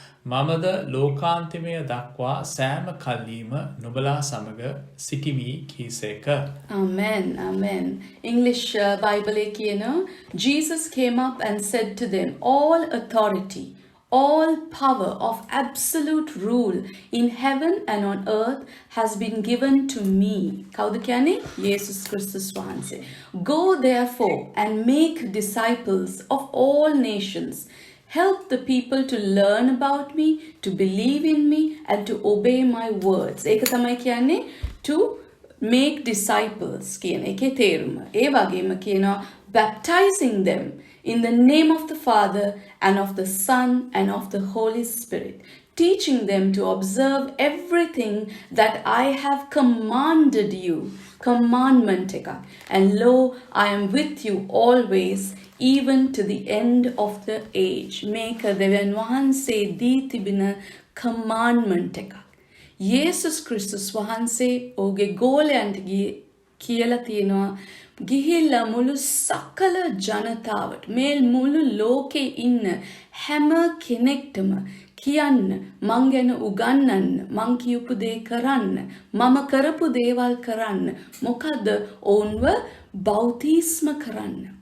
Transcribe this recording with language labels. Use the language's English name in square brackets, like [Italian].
[Sinhala] මමද ලෝකාන්තිමය දක්වා සෑම කල්ලීම නුඹලා සමග සිටිමි කීසේක. [English] Amen, amen. English Bible කියනවා Jesus came up and said to them, all authority, all power of absolute rule in heaven and on earth has been given to me. [Sinhala] කවුද කියන්නේ? [English] Jesus Christus වහන්සේ. Go therefore and make disciples of all nations. Help the people to learn about me, to believe in me, and to obey my words. [Sinhala] ඒක තමයි කියන්නේ [English] to make disciples [Sinhala] කියන එකේ තේරුම. ඒ වගේම කියනවා [English] baptizing them in the name of the Father and of the Son and of the Holy Spirit, teaching them to observe everything that I have commanded you. [Sinhala] Commandment එකක්. [English] And lo, I am with you always, even to the end of the age. [Sinhala] මේක දෙවියන් වහන්සේ දී තිබෙන commandment එකක්. යේසුස් ක්‍රිස්තුස් වහන්සේ ඔහුගේ ගෝලයන්ට කියලා තියෙනවා ගිහිල්ලා මුළු සකල ජනතාවට මේ මුළු ලෝකේ ඉන්න හැම කෙනෙක්ටම කියන්න මං ගැන උගන්වන්න මං කියපු දේ කරන්න මම කරපු දේවල් කරන්න මොකද ඔවුන්ව බෞතිස්ම කරන්න